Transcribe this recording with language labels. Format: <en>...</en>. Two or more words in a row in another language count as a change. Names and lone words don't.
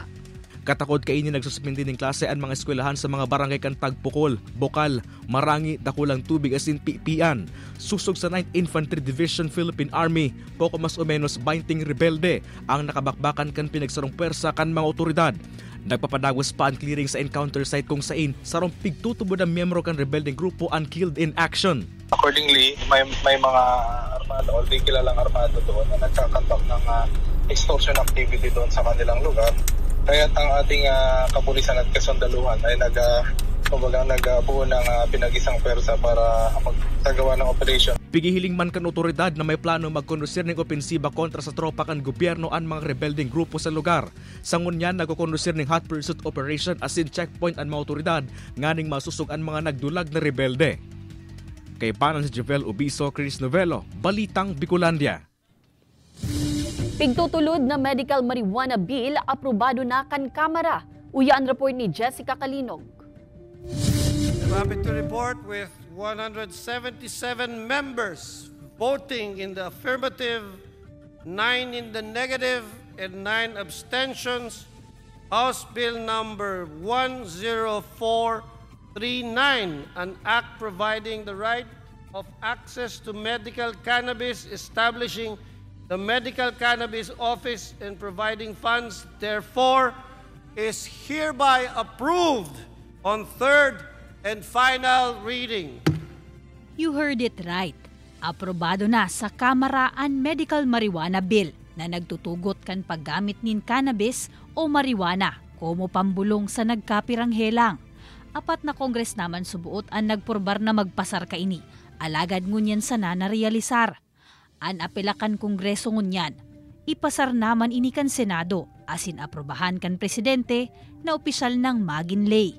<bik>Katakod kainin nagsuspindi ng klase ang mga eskwelahan sa mga barangay kan Tagpukol, Bokal, Marangi, Dakulang Tubig asin Pipian. Susog sa 9th Infantry Division Philippine Army, poko mas o menos 20 rebelde ang nakabakbakan kan pinagsarong pwersa kan mga otoridad. Nagpapadagwas pa ang clearing sa encounter site kung sain sarong pigtutubod ang miyembro kan rebeldeng grupo ang</bik> <en>killed in action.</en> <tl>Accordingly, may mga armado o di kilalang armado doon na nagkakantak ng</tl> <en>extortion activity</en> <tl>doon sa kanilang lugar. Kaya ang ating kapulisan at kasundaluhan ay nagbuo ng pinag-isang pwersa para magtagawa ng operation.</tl> <bik>Pigihiling man kan otoridad na may plano magkondusir ng opensiba kontra sa tropa kan gobyerno ang mga rebeldeng grupo sa lugar. Sangun yan nagkondusir ng</bik> <en>hot pursuit operation</en> <bik>asin checkpoint ang mga otoridad nganing masusug ang mga nagdulag na rebelde. Kay panan si Javel Ubiso, Chris Novelo, Balitang Bicolandia. Pigtutulod na</bik> <en>medical marijuana bill</en> <bik>aprobado na kan Kamara. Uya ang report ni Jessica Kalinog.</bik> <en>Happy to report with 177 members voting in the affirmative, 9 in the negative, and 9 abstentions. House Bill number 10439, an act providing the right of access to medical cannabis, establishing the Medical Cannabis Office and providing funds, therefore, is hereby approved on third and final reading. You heard it right.</en> <bik>Aprobado na sa Kamara ang Medical Marijuana Bill na nagtutugot kan paggamit nin cannabis o marijuana como pambulong sa nagkapiranghelang. Apat na kongres naman subuot ang nagpurbar na magpasar kaini. Alagad ngunyan sana na realisar. An apelakan kongreso ngunyan, ipasar naman ini kan Senado asin aprobahan kan Presidente na opisyal ng magin lay.</bik>